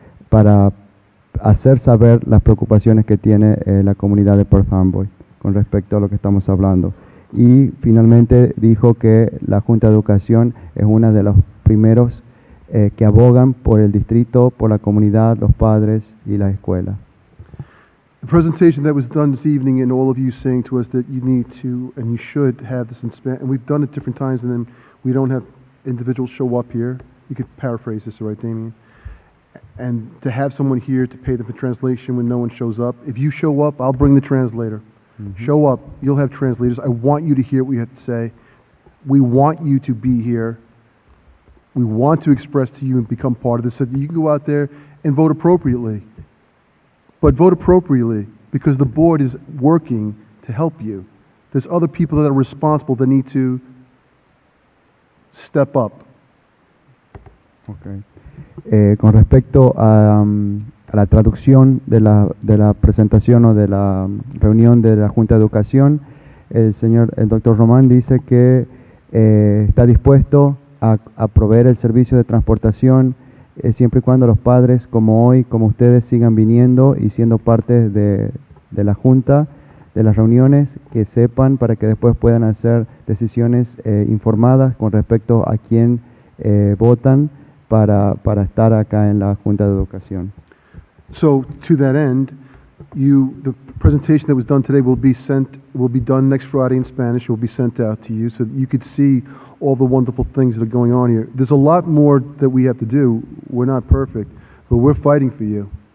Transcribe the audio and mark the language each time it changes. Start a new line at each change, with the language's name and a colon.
Spanish: para hacer saber las preocupaciones que tiene la comunidad de Perth Amboy con respecto a lo que estamos hablando. Y finalmente dijo que la Junta de Educación es una de los primeros que abogan por el distrito, por la comunidad, los padres y la escuela.
English: The presentation that was done this evening, and all of you saying to us that you need to and you should have this in Spanish, and we've done it different times, and then we don't have individuals show up here. You could paraphrase this, right, Damien? And to have someone here to pay them for translation when no one shows up. If you show up, I'll bring the translator. Show up, you'll have translators. I want you to hear what we have to say. We want you to be here. We want to express to you and become part of this so that you can go out there and vote appropriately. But vote appropriately because the board is working to help you. There's other people that are responsible that need to step up. Okay.
Spanish: Con respecto a la traducción de la presentación o de la reunión de la Junta de Educación, el doctor Román dice que está dispuesto a proveer el servicio de transportación siempre y cuando los padres como hoy, como ustedes, sigan viniendo y siendo parte de la Junta, de las reuniones, que sepan para que después puedan hacer decisiones informadas con respecto a quién votan para estar acá en la Junta de Educación.
English: So to that end, the presentation that was done today will be done next Friday in Spanish. It will be sent out to you so that you could see all the wonderful things that are going on here. There's a lot more that we have to do. We're not perfect, but we're fighting for you.